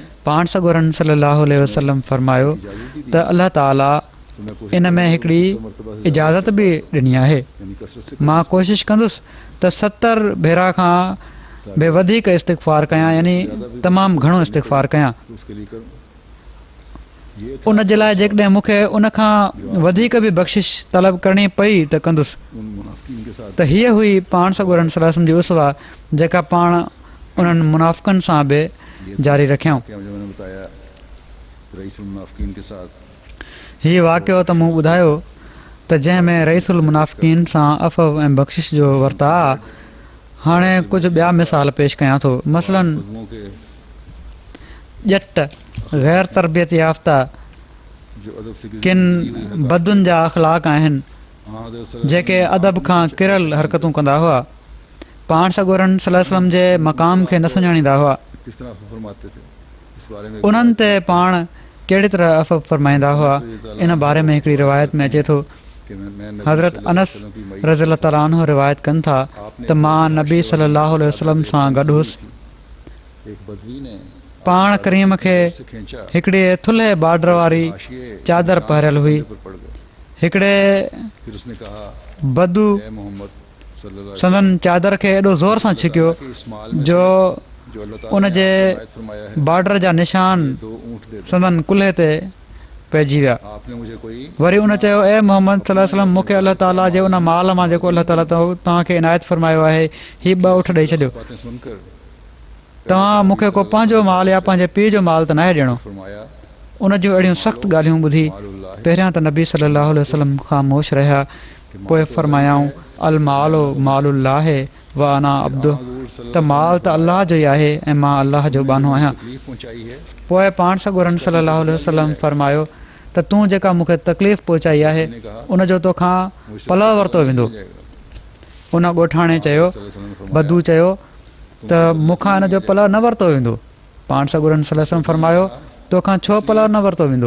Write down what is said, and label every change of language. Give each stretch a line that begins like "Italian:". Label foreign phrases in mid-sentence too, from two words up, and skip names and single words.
Sindhi: पाण सॻुरनि
Arabic: صلى الله عليه وسلم
Sindhi: फ़रमायो त अलाह ताला इन में हिकिड़ी इजाज़त बि ॾिनी आहे।
Urdu: یعنی کثرت سے
Sindhi: मां कोशिशि कंदुसि त 70 भेरा खां बि वधीक इस्तिग़फ़ार कयां यानी तमामु घणो इस्तिग़फ़ार कयां।
Urdu: اس کے لیے کروں یہ تھا
Sindhi: उन जे लाइ जेकॾहिं मूंखे उन खां वधीक बि बख़्शिश तलब करणी पई त कंदुसि।
Urdu: ان منافقین کے ساتھ
Sindhi: त हीअ हुई पाण सॻुरनि
Arabic: صلى الله عليه وسلم
Sindhi: जी उसवा जेका पाण उन्हनि मुनाफ़िक़नि सां बि जारी रखियऊं।
Urdu: کیا جو میں نے بتایا رئیس المنافقین کے ساتھ
Sindhi: हीअ वाक़ियो त मूं ॿुधायो त जंहिंमें रईसुल मुनाफ़िक़ीन सां अफ़व ऐं बख़्शिश जो वर्ता। हाणे कुझु ॿिया मिसाल पेश कयां थो। मसलन
Urdu: مضمون کے
Sindhi: ॼट ग़ैर तरबियत याफ़्ता
Urdu: جو ادب سے
Sindhi: किन बदुनि जा अख़लाक आहिनि हाँ जेके अदब खां किरल हरकतूं कंदा हुआ। पाण सॻुरनि
Arabic: صلى الله عليه وسلم
Sindhi: जे मक़ाम खे न सुञाणींदा हुआ।
Urdu: کس طرح فرماتے تھے اس بارے میں
Sindhi: उन्हनि ते पाण कहिड़ी तरह अफ़व फ़रमाईंदा हुआ इन बारे में हिकिड़ी रिवायत में अचे थो।
Urdu: کہ میں نبی حضرت صلی اللہ انس
Arabic: علیه وسلم
Urdu: کی مئی
Arabic: رضي الله تعالى عنه
Sindhi: रिवायत कनि था त मां नबी
Arabic: صلى الله عليه وسلم
Sindhi: सां गॾु हुउसि।
Urdu: ایک بدوی نے
Sindhi: पाण करीम खे
Urdu: سے کھینچا
Sindhi: हिकिड़े थुल्हे बार्डर वारी
Urdu: حاشیے
Sindhi: चादर पहिरियल हुई।
Urdu: پر پڑ گئے.
Sindhi: हिकिड़े
Urdu: پھر اس نے کہا
Sindhi: बदू
Urdu: اے محمد
Arabic: صلى الله عليه
Sindhi: संदन चादर खे एॾो ज़ोर सां छिकियो
Urdu: وسلم کہ اس مال میں جو جو اللہ تعالیٰ
Sindhi: उन
Urdu: نے
Sindhi: जे
Urdu: آپ کو عنایت فرمایا ہے
Sindhi: बार्डर जा निशान
Urdu: دو اونٹ دے دو
Sindhi: संदन कुल्हे ते पइजी विया।
Urdu: آپ نے مجھے کوئی
Sindhi: वरी उन चयो ए मोहम्मद
Arabic: صلى الله عليه وسلم
Sindhi: मूंखे अलाह ताला जे उन माल मां जेको अलाह ताला तव्हांखे इनायत फरमायो आहे ही 2 ऊँट ॾेई छॾियो।
Urdu: باتیں سن کر
Sindhi: तव्हां मूंखे को पंहिंजो माल या पंहिंजे पीउ जो माल त नाहे ॾियणो।
Urdu: فرمایا
Sindhi: उन जूं अहिड़ियूं सख़्तु ॻाल्हियूं ॿुधी
Urdu: مال اللہ
Sindhi: पहिरियां त नबी
Arabic: صلى الله عليه وسلم
Sindhi: ख़ामोश रहिया। पोइ फरमायाऊं
Arabic: المالُ مالُ الله وأنا عبدُه
Sindhi: त माल त अलाह जो ई आहे ऐं मां अलाह जो बानो आहियां।
Urdu: تکلیف پہنچائی ہے
Sindhi: पोइ पाण सॻुरनि
Arabic: صلى الله عليه وسلم
Sindhi: फरमायो त तूं जेका मूंखे तकलीफ़ पहुचाई आहे उन जो तोखां पलउ वरितो वेंदो। उन ॻोठाणे चयो बदू चयो त मूंखां हिन जो पलउ न वरितो वेंदो। पाण सॻुरनि
Arabic: صلى الله عليه وسلم
Sindhi: फरमायो तोखां छो पलउ न वरितो वेंदो?